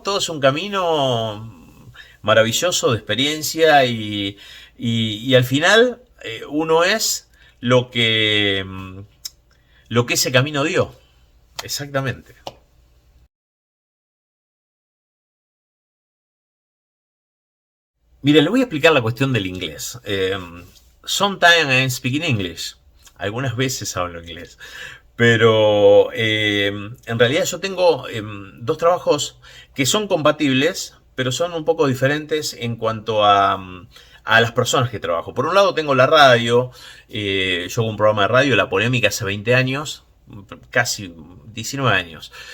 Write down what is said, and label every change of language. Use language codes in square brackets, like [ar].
[es] Todo es un camino maravilloso de experiencia, y al final uno es lo que, lo que ese camino dio. Exactamente. Mire, le voy a explicar la cuestión del inglés. [en] Sometimes I speak in English. [es] Algunas veces hablo inglés. Pero en realidad yo tengo dos trabajos que son compatibles, pero son un poco diferentes en cuanto a las personas que trabajo. Por un lado tengo la radio. Yo hago un programa de radio, La Polémica, hace 20 años, casi 19 años.